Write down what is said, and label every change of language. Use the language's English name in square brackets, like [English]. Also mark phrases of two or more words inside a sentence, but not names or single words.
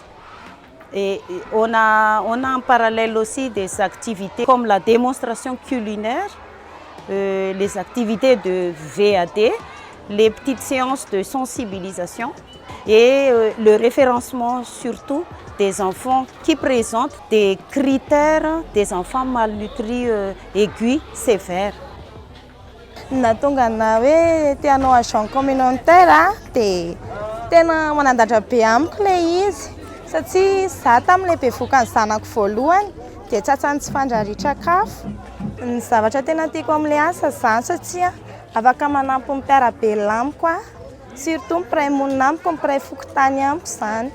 [French] Et on a en parallèle aussi des activités comme la démonstration culinaire, les activités de VAD, les petites séances de sensibilisation et le référencement surtout des enfants qui présentent des critères des enfants malnutris aigus sévères. [Malagasy] Natonga na hoe te hanao [French] agent communautaire [Malagasy] dia tena manandatra be amiko ilay izy satria izaho tamin'ilay bevoaka ny zanako voalohany dia tsatsany tsy fandrarian-tsakafo. Ny zavatra tena tiako amin'ilay asa izany satria afaka manampy ny mpiara-belona amiko aho, surtout mpiray monina amiko, mpiray fokontany amiko izany.